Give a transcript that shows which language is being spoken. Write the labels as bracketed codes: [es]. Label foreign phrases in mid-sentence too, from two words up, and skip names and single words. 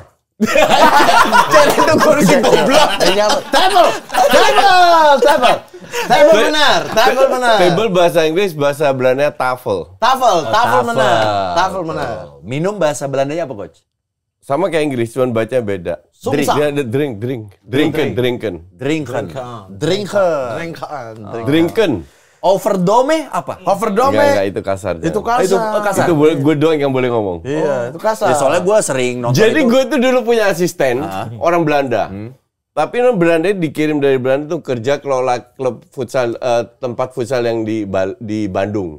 [id] Chair itu kursi goblok. Table benar. Table bahasa Inggris, bahasa Belanda tafel. Tafel benar. Minum bahasa Belandanya apa, Coach? Sama kayak Inggris, cuman baca beda. Sumsa. Dia ada drinken. Drinken. Overdome apa? Enggak, itu kasar. Itu kasar. Itu gue doang yang boleh ngomong. Iya, itu kasar. Ya, soalnya gue sering nonton. Jadi gue tuh dulu punya asisten, orang Belanda. Tapi orang Belanda dikirim dari Belanda tuh kerja kelola klub futsal, tempat futsal yang di Bandung.